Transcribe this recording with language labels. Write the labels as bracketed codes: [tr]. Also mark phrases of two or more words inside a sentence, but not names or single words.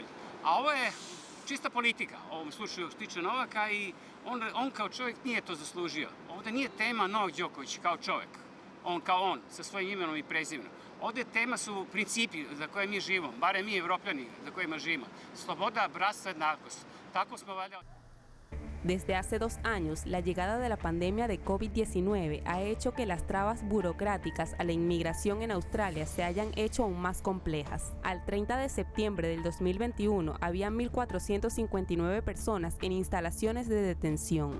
[sr] A ovo je čista politika, u ovom slučaju tiče Novaka, i on kao čovjek nije to zaslužio. Ovdje nije tema Novak Đoković kao čovjek, on sa svojim imenom i prezimenom. Ovdje tema su principi za koje mi živimo, barem mi Evropljani za kojima živimo. Sloboda, bratstvo, jednakost. Tako smo valjda. [es] Desde hace 2 años, la llegada de la pandemia de COVID-19 ha hecho que las trabas burocráticas a la inmigración en Australia se hayan hecho aún más complejas. Al 30 de septiembre del 2021, había 1.459 personas en instalaciones de detención.